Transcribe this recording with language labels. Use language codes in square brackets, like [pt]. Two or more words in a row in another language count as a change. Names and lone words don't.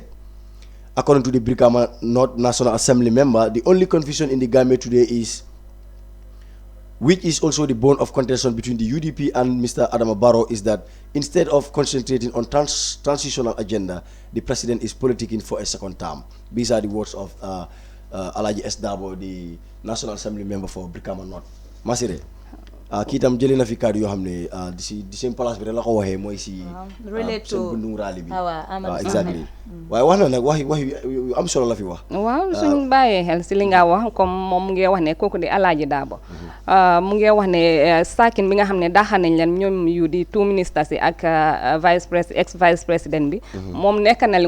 [en] According to the Brikama North National Assembly member, the only confusion in the Gambia today is, which is also the bone of contention between the UDP and Mr. Adama Barrow, is that instead of concentrating on transitional agenda, the president is politicking for a second term. These are the words of Alaji S. Dabo, the National Assembly member for Brikama North. [wo] Masire kii tam jëlee na fi kàddu yoo xam ne di seen place bi rek la ko waxee mooy si seen bundung rally bi exactly waaye wax na nag wax yu am solo la fi wax waaw suñ bàyyee xel si li nga wax comme moom mu ngi wax ne kooku di Alaaji Daabo mu ngi wax ne saakin bi nga xam ne daaxa nañ leen ñoom yu di 2 ministers yi ak [fr] ex vice président [wo] bi moom nekk na li